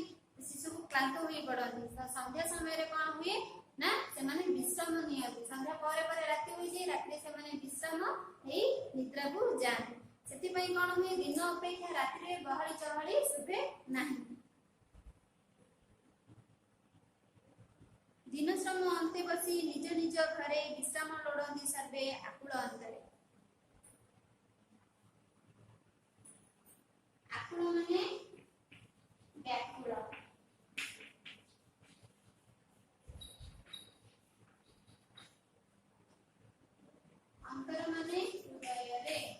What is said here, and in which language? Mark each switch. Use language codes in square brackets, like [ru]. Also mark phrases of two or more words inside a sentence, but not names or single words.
[or] ସେ ସବୁ କ୍ଳାନ୍ତ ହୋଇ ପଡ଼ନ୍ତି ସନ୍ଧ୍ୟା ସମୟ ରେ କୋଣ ହୁଏ ନା ସେ ମାନେ ବିଶ୍ରାମ ନିଅନ୍ତି ସନ୍ଧ୍ୟା ପରେ ପରେ ରାତି ହୋଇ ଯେ ରାତି ସେ ମାନେ ବିଶ୍ରାମ ଏଇ ନିଦ୍ରା କୁ ଜାଣ ସେଥି ପାଇଁ କୋଣ ହୁଏ ଦିନ ଅପେକ୍ଷା ରାତି ରେ ଗହଳି ଚହଳି ସୁବେ ନାହିଁ ଦିନ ଶ୍ରମ ଅନ୍ତେ ବସି ନିଜ ନିଜ ଘରେ ବିଶ୍ରାମ ଲୋଡ଼ନ୍ତି ସର୍ବେ ଆକୁଳ ଅନ୍ତରେ ଆକୁଳ ମାନେ ବ୍ୟାକୁଳ ଅନ୍ତର ମାନେ ହୃଦୟ ରେ